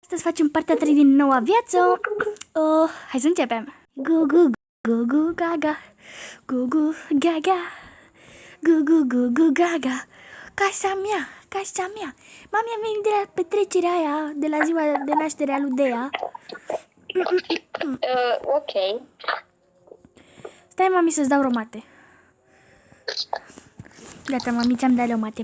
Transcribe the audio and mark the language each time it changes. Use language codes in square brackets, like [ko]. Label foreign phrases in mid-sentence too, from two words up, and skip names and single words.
[ro] Astăzi facem partea 3 din Noua Viață. Hai să începem. Gugu, gugu, gaga. Gugu, gaga. Gugu, gugu, gaga. Casa mea, casa mea. Mami a venit de la petrecerea aia, de la ziua de naștere a lui Dea. Ok. Stai, mami, să-ți dau romate. Gata, mami, ți-am dat romate.